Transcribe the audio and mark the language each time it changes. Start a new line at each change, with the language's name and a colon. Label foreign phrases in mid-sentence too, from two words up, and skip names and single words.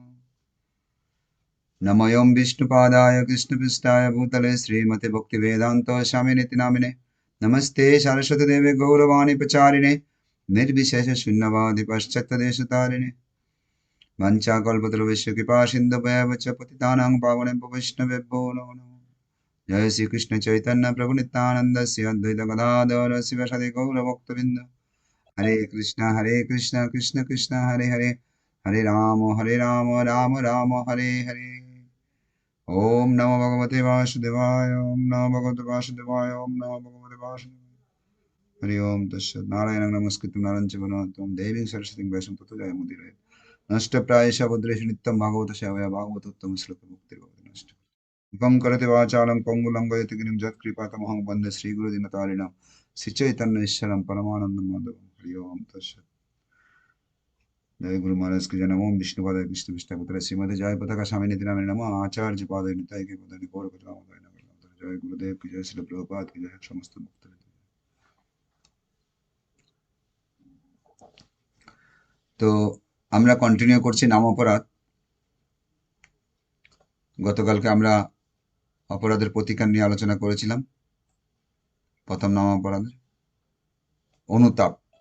Sanskrit: नमोऽयं विष्णुपादाय कृष्णपृष्ठाय भूतले श्रीमते भक्तिवेदान्त स्वामिनिति नामिने नमस्ते सरस्वतीदेवे गौरवाणी प्रचारिणे निर्विशेषशून्यवादि पाश्चात्यदेशतारिणे वञ्चाकल्पतरुभ्यश्च कृपासिन्धुभ्येव च पतितानां पावनेभ्यो वैष्णवेभ्यो नमो नमः। जय श्री कृष्ण चैतन्य प्रभु नित्यानंद श्री अद्वैत गदाधर शिवसदि गौरभक्तबिंद हरे कृष्ण कृष्ण कृष्ण हरे हरे हरे राम राम राम हरे हरे। ओम नमो भगवते वासुदेवाय ओम नमो भगवते वासुदेवाय ओम नमो भगवते वासुदेवाय हरि ओम तस्सत् नारायणं नमस्कृत्य नरं चैव नरोत्तमं देवीं सरस्वतीं व्यासं ततो जयमुदीरये नष्टप्रायेषु भद्रेषु नित्यं भागवत सेवया भागवतोत्तमं श्लोकमुक्तिर्भवति नष्ट मुखं करते वाचालं पङ्गुलं वदति गिरिं यत्कृपातमहं वन्दे श्रीगुरुदिनतारिणं श्रीचैतन्येश्वरं परमानन्दं माधवं हरि ओम तस्सत्।
Hindi: जय गुरु महाराज की जय।
Sanskrit: नमो विष्णुपादाय कृष्ण पृष्ठापुत्र श्रीमते जय पताका स्वामिनिति नामिने नमः आचार्य पादाय निताय के पदानि गौर कथामोदय नमः।
Hindi: जय गुरुदेव की जय, श्री प्रभुपाद की जय, समस्त भक्त।
Bangla: তো আমরা কন্টিনিউ করছি নাম অপরাধ। গতকালকে আমরা অপরাধের প্রতিকার নিয়ে আলোচনা করেছিলাম। প্রথম নাম অপরাধের অনুতাপ।